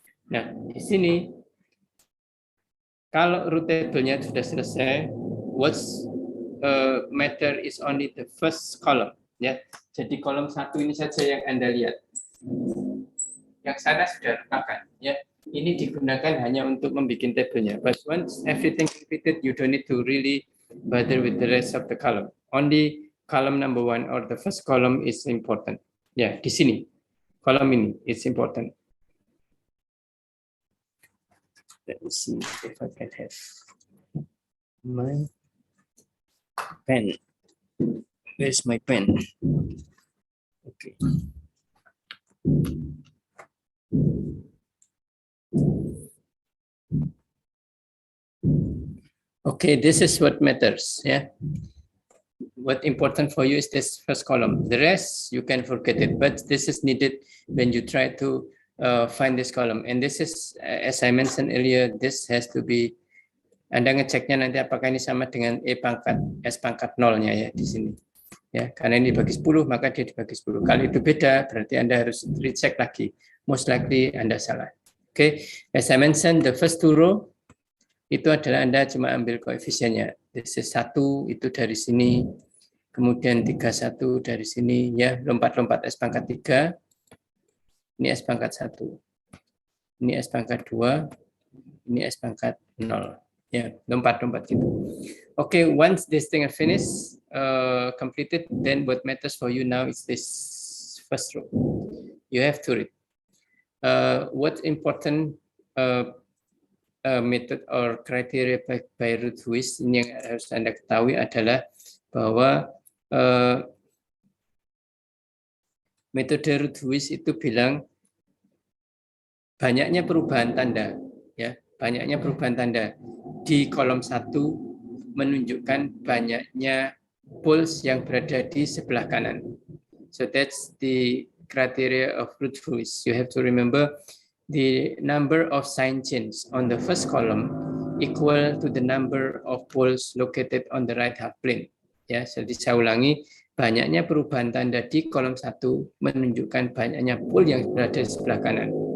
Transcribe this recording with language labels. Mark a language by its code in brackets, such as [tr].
[id] Nah, di sini kalau root table-nya sudah selesai, [en] what's matter is only the first column, [id] ya. Jadi kolom 1 ini saja yang Anda lihat. Yang sana sudah lupakan, ya. Ini digunakan hanya untuk membuat tabelnya. [en] But once everything completed, you don't need to really bother with the rest of the column. Only column number 1 or the first column is important. [id] Ya, di sini kolom ini [en] is important. Let me see if I can have my pen. Where's my pen? Okay. Okay, this is what matters. Yeah. What important for you is this first column. The rest you can forget it, but this is needed when you try to find this column, and this is as I mentioned earlier, this has to be, [id] Anda ngeceknya nanti apakah ini sama dengan S pangkat 0-nya ya di sini. Ya, karena ini dibagi 10 maka dia dibagi 10. Kalau itu beda berarti Anda harus recheck lagi. [en] Most likely [id] Anda salah. Oke, [en] as I mentioned, the first two row [id] itu adalah Anda cuma ambil koefisiennya. [en] This is 1 [id] itu dari sini, kemudian 31 dari sini ya, lompat-lompat S pangkat 3. Ini S pangkat 1, ini S pangkat 2, ini S pangkat 0. Ya, lompat-lompat gitu. [en] Okay, once this thing are finished, completed, then what matters for you now is this first row. You have to read. What's important method or criteria by [id] Routh-Lewis ini yang harus Anda ketahui adalah bahwa metode Routh-Lewis itu bilang banyaknya perubahan tanda, ya. banyaknya perubahan tanda di kolom 1 menunjukkan banyaknya poles yang berada di sebelah kanan. [en] So that's the criteria of Routh-Lewis. You have to remember the number of sign chains on the first column equal to the number of poles located on the right half plane. [id] Ya, jadi saya ulangi, banyaknya perubahan tanda di kolom 1 menunjukkan banyaknya pole yang berada di sebelah kanan.